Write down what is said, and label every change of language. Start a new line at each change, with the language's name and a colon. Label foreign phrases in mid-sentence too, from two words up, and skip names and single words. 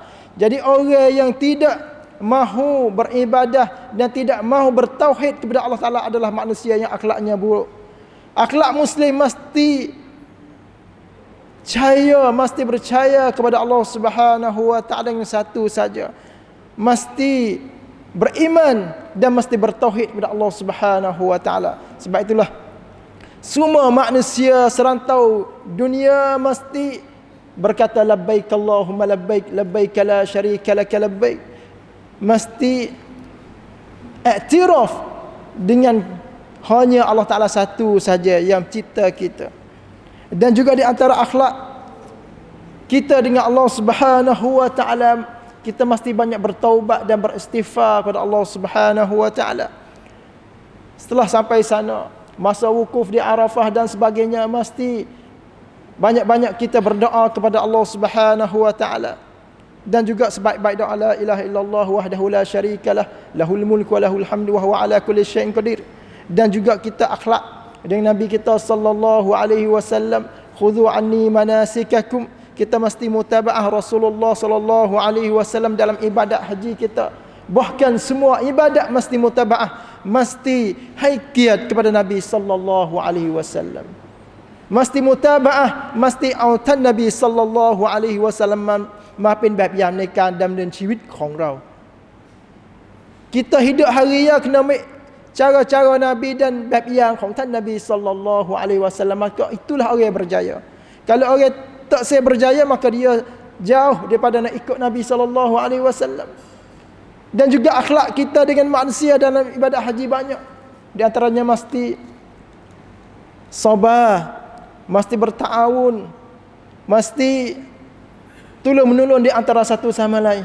Malay: Jadi orang yang tidak mahu beribadah dan tidak mahu bertauhid kepada Allah taala adalah manusia yang akhlaknya buruk. Akhlak muslim mesti percaya kepada Allah
Arabic: سبحانه وتعالى
Malay: yang satu saja, mesti beriman dan mesti bertauhid kepada Allah
Arabic: سبحانه وتعالى.
Malay: Sebab itulah semua manusia serantau dunia mesti berkata
Arabic: لبيك اللهم لبيك، لبيك لا شريك لك لبيك,
Malay: mesti iktiraf dengan hanya Allah taala satu saja yang cipta kita. Dan juga di antara akhlak kita dengan Allah
Arabic: سبحانه وتعالى,
Malay: kita mesti banyak bertaubat dan beristighfar kepada Allah
Arabic: سبحانه وتعالى.
Malay: Setelah sampai sana, masa wukuf di Arafah dan sebagainya, mesti banyak-banyak kita berdoa kepada Allah
Arabic: سبحانه وتعالى.
Malay: Dan juga sebaik-baik doa
Arabic: لا إله إلا الله وحده لا شريك له، له الملك وله الحمد وهو على كل شيء قدير.
Malay: Dan juga kita akhlak dengan Nabi kita
Arabic: صلى الله عليه وسلم, خذوا عني مناسككم.
Malay: Kita mesti mutabaah Rasulullah
Arabic: صلى الله عليه وسلم
Malay: dalam ibadat haji kita. Bahkan semua ibadat mesti mutabaah, mesti haikiat kepada Nabi
Arabic: صلى الله عليه وسلم.
Malay: Mesti mutabaah, mesti
Thai: เอาท่านนบี
Arabic: صلى الله عليه وسلم
Thai: มาเป็นแบบอย่างในการดำเนินชีวิตของเรา
Malay: Kita hidup hari ya kena ambil cara-cara Nabi dan bab yang
Thai: ของท่านนบี
Arabic: صلى الله عليه وسلم,
Malay: maka itulah orang yang berjaya. Kalau orang tak saya berjaya, maka dia jauh daripada nak ikut Nabi
Arabic: صلى الله عليه وسلم.
Malay: Dan juga akhlak kita dengan manusia dalam ibadat haji banyak. Di antaranya mesti sabar, mesti bertaawun, mesti tolong menolong di antara satu sama lain.